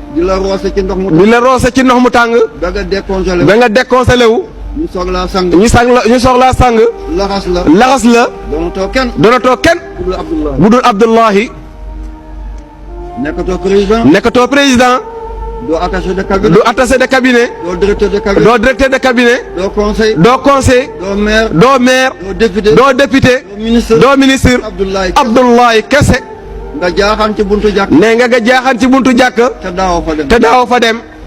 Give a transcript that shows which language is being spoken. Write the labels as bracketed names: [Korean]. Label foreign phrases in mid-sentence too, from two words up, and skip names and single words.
[Wolof] Di la roose ci ndox mu Di la roose ci ndox mu tàng. Ba nga décongelé wu. Ba nga décongelé wu. Ñu soog laa sang. Ñu sang la, ñu soog laa sang. Laxas la. Laxas la. Doonatoo kenn. Doonatoo kenn. Ku dul Abdullahi. Bu dul Abdullahi. Nekkatoo président. Nekkatoo président. Doo [French] attaché de cabinet. [Wolof] Doo [French] attaché de cabinet. [Wolof] Doo [French] directeur de cabinet. [Wolof] Doo [French] directeur de cabinet. [Wolof] Doo conseil. Doo conseil. Doo maire. Doo maire. Doo député. Doo député. Doo ministre. Doo ministre. Abdoulaye Kese. Abdoulaye Kese. Nga jaaxaan ci buntu jàkk. Ne nga, nga jaaxaan ci buntu jàkk. Te daawoo fa dem. Te daawoo fa dem.